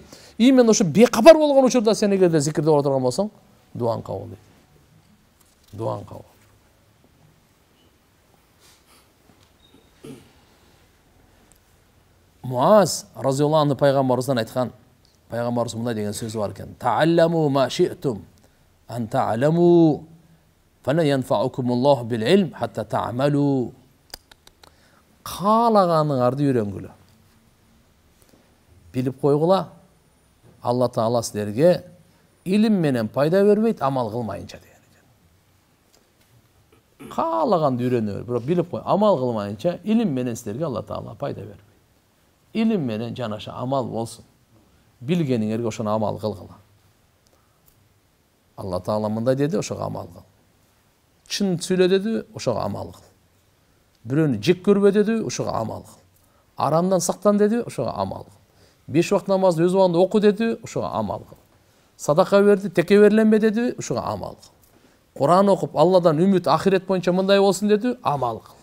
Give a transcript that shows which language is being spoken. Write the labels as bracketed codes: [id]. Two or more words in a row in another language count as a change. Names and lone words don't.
[ky] Именно ошо бекапар болгон учурда сен эгерде зикирде отурган болсоң, дуаң кабыл дейт. Дуаң кабыл. Муаз [ar] رضي الله عنه [ky] пайгамбарыбыздан айткан, пайгамбарыбыз мындай деген сөзү бар экен: [ar] "تعلموا ما شئتم أن تعلموا فلن ينفعكم الله بالعلم حتى تعملوا." [ky] Каалаганыңарды үйрөнгүлө. Билип койгула. Алла Таала силерге илим менен пайда бербейт, амал кылмайынча деген экен. Каалаганды үйрөнө бер, бирок билип кой, амал кылмайынча илим менен силерге Алла Таала пайда бербейт. Илим менен жанаша амал болсун. Билгениңерге ошону амал кылгыла. Аллах Таала мындай деди, ошого амал кыл. Чын сүйлө dedi, ошого амал кыл. Бирөөнү жек көрбө dedi, ошого амал кыл. Арамдан сактан dedi, ошого амал кыл. 5 вакыт намазды өз убагында оку dedi, ошого амал кыл. Садака берди, теке берленбе dedi, ошого амал кыл. Куран окуп, Алладан үмүт ахирет боюнча мындай болсун dedi, амал кыл.